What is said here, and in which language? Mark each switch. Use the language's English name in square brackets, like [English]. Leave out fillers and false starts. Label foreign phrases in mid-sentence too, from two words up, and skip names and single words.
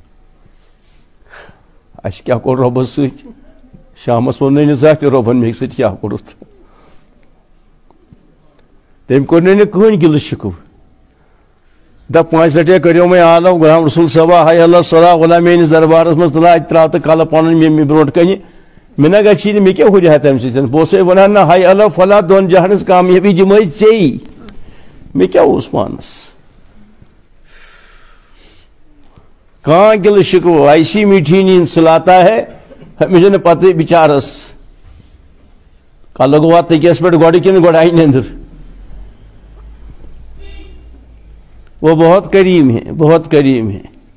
[Kashmiri] اَسہِ کیٛاہ کوٚر رۄبس سۭتۍ شامس ووٚنُے نہٕ زانٛہہ تہِ رۄبن مےٚ سۭتۍ کیٛاہ کوٚرُتھ تٔمۍ کوٚر نہٕ کٕہٕنۍ گِلہٕ شِکوٕ دپ 5 لٹہِ کریو مےٚ عالم غلام رسول صبا ہاے اللہ صلاح غلام میٲنِس دربارس منٛز تُل اتہِ تراو تہٕ کلہٕ پنُن مےٚ برونٛٹھ کنہِ مےٚ نہ گژھی نہٕ مےٚ کیٛاہ ہُرِ ہا تمہِ سۭتۍ بہٕ اوسے ونان نہ ہاے اللہ فلاح 2 جہانس کامیٲبی دِمے ژےٚ مےٚ کیٛاہ اوس پانس کانٛہہ گِلہٕ شِکوٕ [Urdu] ایسی میٹھی نیند سلاتا ہے ہمیشہ [Kashmiri] نہٕ پتہٕ بِچارس کلہٕ گوٚوا تٔکیس پٮ۪ٹھ گۄڈٕ کِنہٕ گۄڈٕ آیہِ نیندٕر [Urdu] وہ بہت کریم ہے بہت کریم ہے